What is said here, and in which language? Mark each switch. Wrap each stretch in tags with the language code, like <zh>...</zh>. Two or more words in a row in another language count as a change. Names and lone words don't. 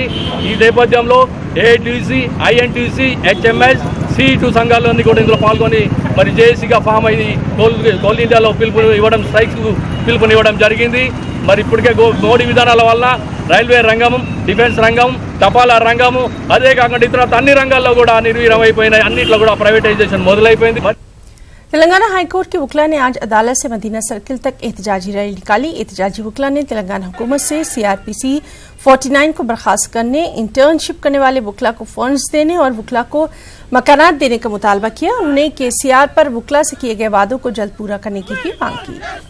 <te>ఈ నేపథ్యంలో AITC, INTC, HMS, C2 సంఘాలన్నీ కూడా ఇందులో పాల్గొని మరి జేఏసీగా ఫామ్ అయ్యి కోల్ ఇండియాలో పిలుపునివ్వడం జరిగింది. మరి ఇప్పటికే మోడీ విధానాల వల్ల రైల్వే రంగం, డిఫెన్స్ రంగం, తపాలా రంగము, అదే కాకుండా ఇతర అన్ని రంగాల్లో కూడా నిర్వీర్యం అయిపోయినాయి. అన్నింటిలో కూడా ప్రైవేటైజేషన్ మొదలైపోయింది.</te> <ur>تلنگانہ ہائی کورٹ کے وکلاء نے آج عدالت سے مدینہ سرکل تک احتجاجی ریلی نکالی. احتجاجی وکلاء نے تلنگانہ حکومت سے CRPC 49 کو برخاست کرنے، انٹرنشپ کرنے والے وکلاء کو فنڈز دینے اور وکلاء کو مکانات دینے کا مطالبہ کیا. انہوں نے KCR پر وکلاء سے کیے گئے وعدوں کو جلد پورا کرنے کی بھی مانگ کی.</ur>